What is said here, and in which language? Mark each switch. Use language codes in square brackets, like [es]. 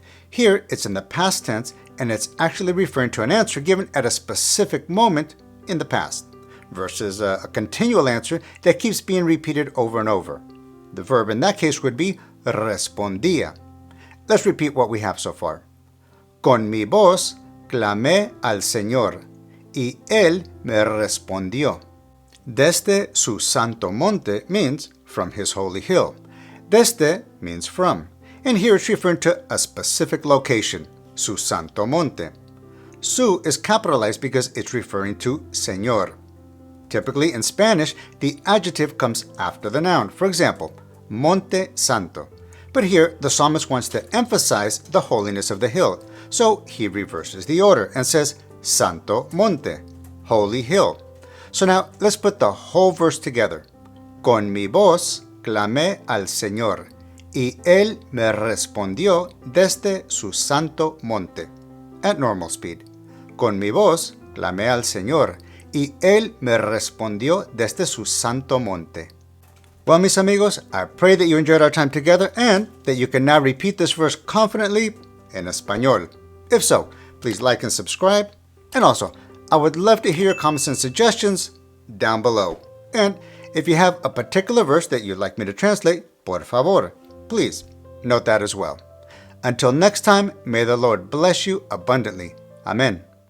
[en] Here, it's in the past tense, and it's actually referring to an answer given at a specific moment in the past, versus a continual answer that keeps being repeated over and over. The verb in that case would be respondía. Let's repeat what we have so far. [es] Con mi voz clamé al Señor, y Él me respondió. Desde su santo monte [en] means from His holy hill. Desde means from, and here it's referring to a specific location, [es] su santo monte. [en] Su is capitalized because it's referring to Señor. Typically in Spanish, the adjective comes after the noun. For example, Monte Santo. But here, the psalmist wants to emphasize the holiness of the hill, so he reverses the order and says Santo Monte, holy hill. So now, let's put the whole verse together. [es] Con mi voz clamé al Señor, y Él me respondió desde su santo monte. [en] At normal speed. [es] Con mi voz clamé al Señor, y Él me respondió desde su santo monte. [en] Well, [es] mis amigos, [en] I pray that you enjoyed our time together and that you can now repeat this verse confidently in Español. If so, please like and subscribe. And also, I would love to hear your comments and suggestions down below. And if you have a particular verse that you'd like me to translate, [es] por favor, [en] please note that as well. Until next time, may the Lord bless you abundantly. Amen.